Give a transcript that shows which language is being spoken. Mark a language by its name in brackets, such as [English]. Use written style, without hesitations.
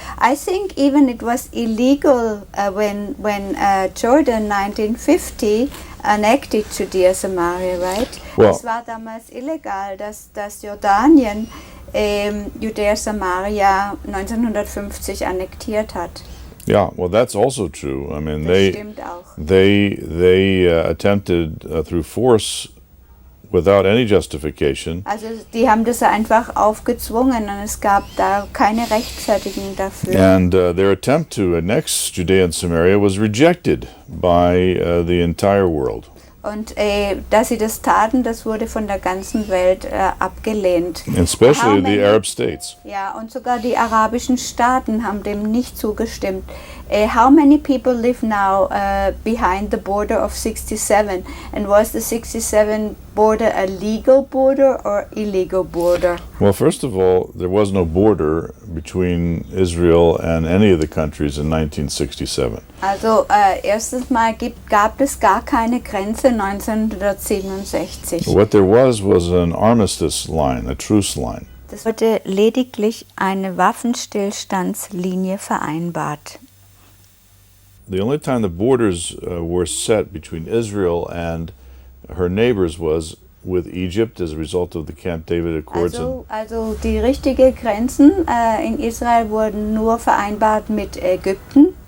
[English] I think even it was illegal when Jordan 1950 annexed Judäa, Samaria, right? Well, [German] Es war damals illegal, dass Jordanien Judäa, Samaria 1950 annektiert hat. [English] yeah, well, that's also true. I mean, [German] Das stimmt auch. [English] they attempted through force, without any justification, [German] Also die haben das einfach aufgezwungen und es gab da keine Rechtfertigung dafür. [English] and their attempt to annex Judea and Samaria was rejected by the entire world. [German] Und dass sie das taten, das wurde von der ganzen Welt abgelehnt. [English] Especially How the many- Arab states. [German] Ja, und sogar die arabischen Staaten haben dem nicht zugestimmt. [English] How many people live now behind the border of 67? And was the 67 border a legal border or illegal border? Well, first of all, there was no border between Israel and any of the countries in 1967. [German] Also erstens mal gab es gar keine Grenze 1967. [English] What there was an armistice line, a truce line. [German] Es wurde lediglich eine Waffenstillstandslinie vereinbart. [English] The only time the borders were set between Israel and her neighbors was with Egypt as a result of the Camp David Accords. [German] Also die richtigen Grenzen in Israel wurden nur vereinbart mit Ägypten